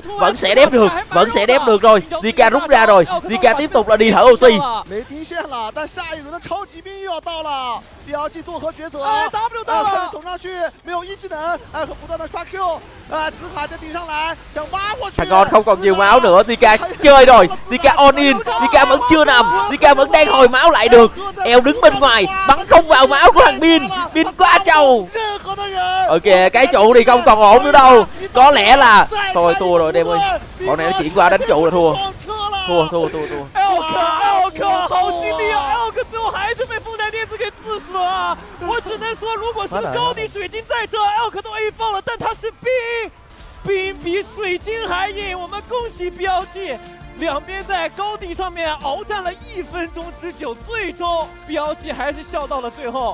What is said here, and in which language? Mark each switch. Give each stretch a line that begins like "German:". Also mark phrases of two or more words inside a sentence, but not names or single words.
Vietnamese: Vẫn sẽ đép được rồi. Zika rút ra rồi. Zika tiếp tục là đi thở oxy. Thằng con không còn nhiều máu nữa. Zika chơi rồi. Zika on in. Zika vẫn chưa nằm. Zika vẫn đang hồi máu lại được. Eo đứng bên ngoài bắn không vào máu của thằng Bin. Bin quá trâu. Ok, cái trụ thì không còn ổn nữa đâu. Có lẽ là thôi thua rồi em ơi. Bọn này nó chuyển qua đánh trụ là thua. Thua.
Chinese: LK 好激烈啊 ！LK 最后还是被风台电子给刺死了啊！我只能说，如果是高地水晶在这 ，LK 都 A 放了，但他是兵比水晶还硬。我们恭喜BLG，两边在高地上面鏖战了1分钟之久，最终BLG还是笑到了最后。